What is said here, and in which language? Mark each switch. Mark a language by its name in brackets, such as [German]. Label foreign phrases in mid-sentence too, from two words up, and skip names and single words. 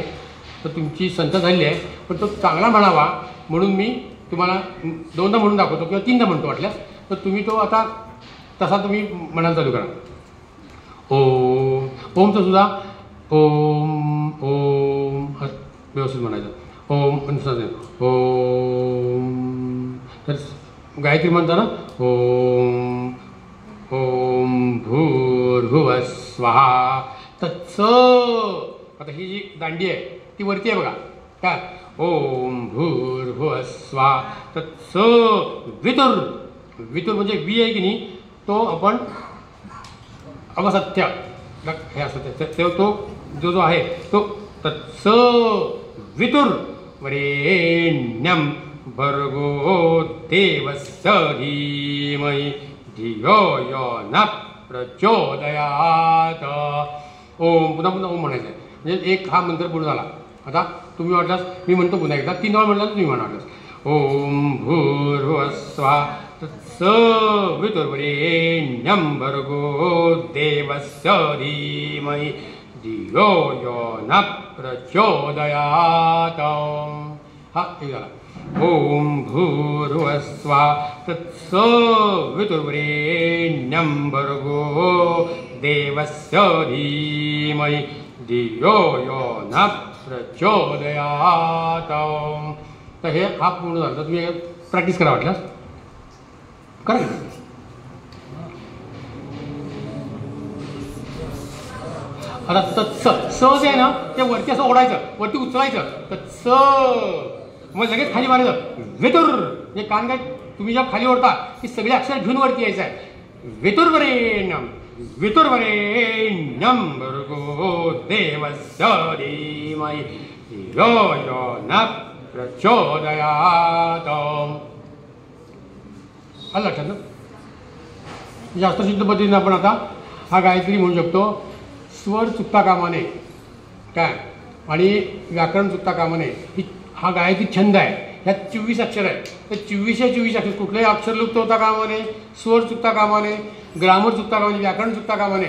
[Marathi] तर तुमची संत झालेली आहे, पण तो चांगला म्हणावा म्हणून मी तुम्हाला 2दा म्हणून दाखवतो किंवा 3दा म्हणतो वाटल्यास. तर तुम्ही तो आता तसा तुम्ही म्हणायला चालू करा. ओम. ओमचं सुद्धा [Sanskrit] ओम ओम [Marathi] व्यवस्थित म्हणायचं. [Sanskrit] ओम ओम. [Marathi] तर गायत्री म्हणताना [Sanskrit] ओम ओम भूर्भुवः स्वहा तत्स. [Marathi] आता ही जी दांडी आहे ती वरती आहे बघा. काय? [Sanskrit] ओम भूर्भुवः स्वहा तत्स वितुर. [Marathi] वितुर म्हणजे वी आहे की नाही, तो आपण अवसत्य हे असतं तो जो आहे तो [Sanskrit] तत्स वितुर वरेण्यम भर्गो देवस्य धीमहि धियो यो न प्रचोदयात. [Marathi] ओम. पुन्हा पुन्हा ओम म्हणायचं आहे. म्हणजे एक हा मंत्र पूर्ण झाला. आता तुम्ही वाटलास मी म्हणतो पुन्हा एकदा, 3 वेळा म्हटलं तुम्ही म्हणालास. [Sanskrit] ओम भूर्भुवः स्वहा तत्स वितुर्वरेण्यं भर्गो देवस्य धीमहि धियो यो न प्रचोदयात. [Marathi] हा एक झाला. [Sanskrit] ओम भूर्भुवः स्वहा तत्स वितुर्वरेण्यं भर्गो देवस्य धीमहि धियो यो न प्रचोदयात. [Marathi] तर हे हा पूर्ण झालं. तर तुम्ही प्रॅक्टिस करा वाटल्यास करा. आता तत्स स जे आहे ना ते वरती असं ओढायचं, वरती उचलायचं. तत्स मग लगेच खाली मारायचं. वितुर म्हणजे कान काय तुम्ही जेव्हा खाली ओढता की सगळे अक्षर घेऊन वरती यायचं आहे. [Sanskrit] वितुर्वरेण्यम वितुर्वरेण्यं भर्गो देवस्य धीमहि धियो यो न प्रचोदयात. [Marathi] आलं लक्षात ना? जास्त शुद्ध पद्धतीने आपण आता हा गायत्री म्हणू शकतो. स्वर चुकता कामा नये. काय आणि व्याकरण चुकता कामा नये. हा गायत्री छंद आहे. ह्यात 24 अक्षर आहेत. तर 24 अक्षर कुठलंही अक्षर लुप्त होता कामा नये, स्वर चुकता कामा नये, ग्रामर चुकता कामा नये, व्याकरण चुकता कामा नये.